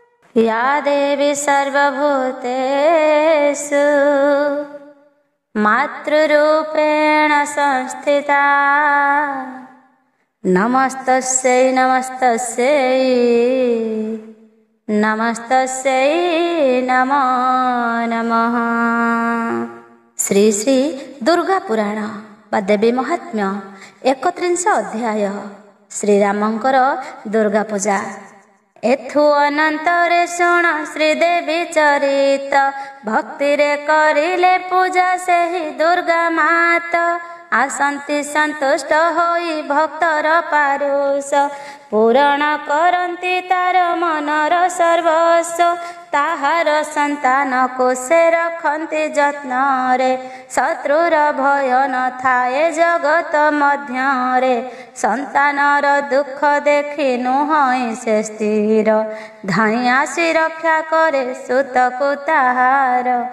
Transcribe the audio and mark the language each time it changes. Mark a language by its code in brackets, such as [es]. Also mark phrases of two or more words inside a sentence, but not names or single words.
[sa] या देवी सर्वभूतेषु मातृरूपेण संस्थिता नमस्तस्यै नमस्तस्यै नमस्तस्यै नमो नमः। [or] ଶ୍ରୀ ଶ୍ରୀ ଦୁର୍ଗା ପୁରାଣ ବା ଦେବୀ ମହାତ୍ମ୍ୟ 31 ଅଧ୍ୟାୟ ଶ୍ରୀରାମଙ୍କର ଦୁର୍ଗା ପୂଜା। ଏଥୁ ଅନନ୍ତରେ ଶୁଣ ଶ୍ରୀଦେବୀ ଚରିତ ଭକ୍ତି ରେ କରିଲେ ପୂଜା ସେହି ଦୁର୍ଗା ମାତ ଆସନ୍ତି ସନ୍ତୁଷ୍ଟ ହୋଇ ଭକ୍ତର ପାରୁଷ ପୂରଣ କରନ୍ତି ତାର ମନର ସର୍ବସ୍ୱ ତାହାର ସନ୍ତାନ କୁ ସେ ରଖନ୍ତି ଯତ୍ନ ରେ ଶତ୍ରୁର ଭୟ ନ ଥାଏ ଜଗତ ମଧ୍ୟ ରେ ସନ୍ତାନର ଦୁଖ ଦେଖି ନୁହଇ ସେ ସ୍ଥିର ଧାଇଁ ଆସି ରକ୍ଷା କରେ ସୁତ କୁ ତାହାର